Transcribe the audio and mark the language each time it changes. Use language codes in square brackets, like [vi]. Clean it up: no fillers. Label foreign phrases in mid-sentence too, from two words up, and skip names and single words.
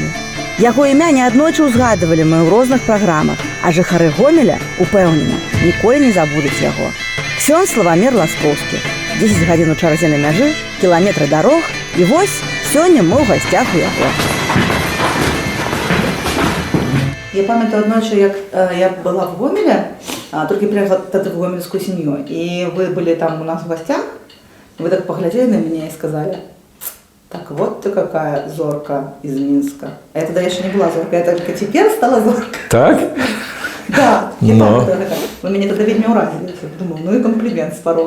[be] Яго імя неаднойчы ўзгадывалі мы ў розных праграмах, а жыхары Гомеля, упэўнена, ніколі не забудуць яго. Ксёндз Славамір Ласкоўскі. 10 гадзін у чарзе на мяжы, кіламетры дарог, і вось сёння мы ў гасцях у яго. Я памятаю аднойчы, [ru] як я была в Гомеле, толькі приехала тады в гомельскую семью, и вы были там у нас в гостях, вы так поглядели на меня и сказали: так вот ты какая зорка из Минска. А я тогда еще не была зоркой, я только теперь стала зоркой. Так? Да, я памятаю это. Вы меня тогда ведь не уразили. Думаю, ну и комплимент с порога.